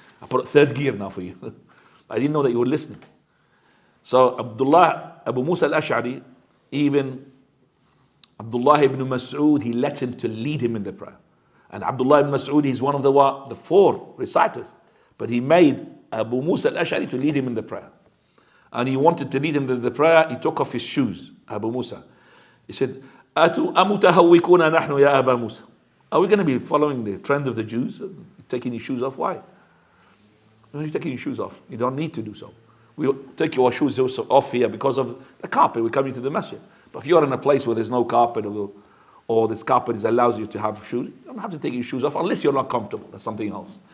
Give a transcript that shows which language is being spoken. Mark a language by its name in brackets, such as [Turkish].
[English] I put a 3rd gear now for you. I didn't know that you were listening. So Abu Musa al-Ash'ari, even Abdullah ibn Mas'ud, he let him to lead him in the prayer. And Abdullah ibn Mas'ud, he's one of the 4 reciters. But he made Abu Musa al-Ash'ari to lead him in the prayer. And he wanted to lead him in the prayer. He took off his shoes, Abu Musa. [Arabic] He said, أَمُتَهَوِّكُونَ نَحْنُ يَا أَبَا مُوسَى. [English] Are we going to be following the trend of the Jews? Taking your shoes off? Why? You're taking your shoes off. You don't need to do so. We'll take your shoes off here because of the carpet. We're coming to the masjid. But if you're in a place where there's no carpet or this carpet allows you to have shoes, you don't have to take your shoes off unless you're not comfortable. That's something else.